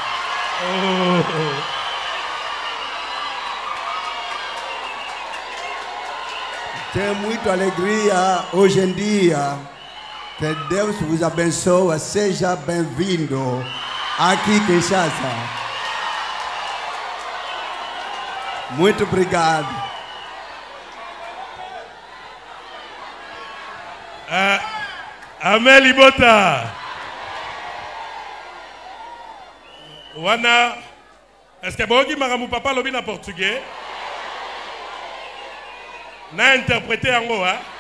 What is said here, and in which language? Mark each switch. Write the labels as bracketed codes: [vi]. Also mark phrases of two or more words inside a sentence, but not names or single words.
[pt] Tem muita alegria hoje em dia. Que Deus vos abençoe. Seja bem-vindo aqui em Kinshasa. Muito obrigado. [ln] Amen Libota. Wana, [fr] est-ce que [ln] Bogi Maramou Papa lobi na portugais? Na interprété [fr] en haut, [ln] hein?